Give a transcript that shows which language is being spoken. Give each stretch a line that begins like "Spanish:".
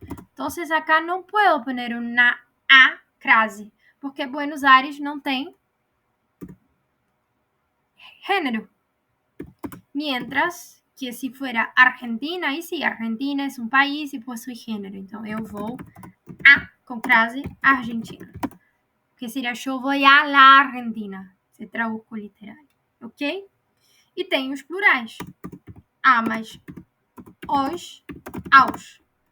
Spanish: Entonces, acá no puedo poner una a crase, porque Buenos Aires
Portuguese: não tem género.
Spanish: Mientras que si fuera Argentina, y sí, Argentina es un país y possui género.
Portuguese: Então, eu vou a com crase Argentina. Que seria eu vou a la Argentina. Se traduz literal. Ok? E tem os plurais. A mais os, aos.